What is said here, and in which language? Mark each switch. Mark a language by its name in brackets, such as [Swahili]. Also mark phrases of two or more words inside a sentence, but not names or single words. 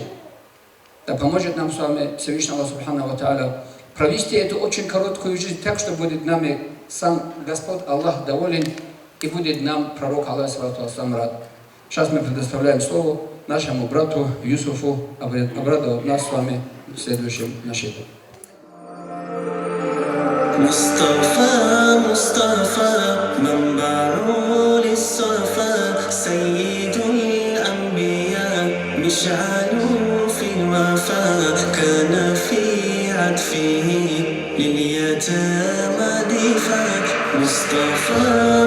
[Russian] Да поможет нам с вами Всевышний Аллах [Arabic] سبحانه وتعالى [Russian] провести эту очень короткую жизнь так, что будет нами сам Господь Аллах доволен и будет нам пророк, [Arabic] عليه الصلاة والسلام, [Russian] рад. Сейчас мы предоставляем слово нашему брату Юсуфу обрадовать нас с вами в следующем нашиде. [Arabic] مصطفى مصطفى منبع للصفا سيد الأنبياء مشعل في الوفا كان في عطفه لليتامى دفاع مصطفى